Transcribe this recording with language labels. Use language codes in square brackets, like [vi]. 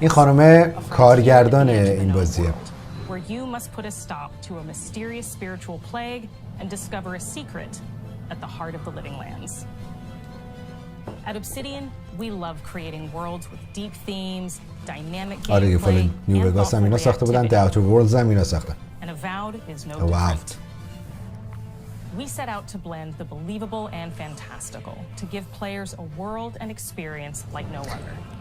[fa] این خانم کارگردان این بازیه. [en] Where you must put a stop to a mysterious spiritual plague and discover a secret at the heart of the Living Lands. At Obsidian, we love creating worlds with deep themes, dynamic gameplay, [fa] نیو وگاس هم اینا ساخته بودن، The Outer Worlds هم اینا ساختن. [en] And Avowed is no different. We set out to blend the believable and fantastical to give players a world and experience like no other.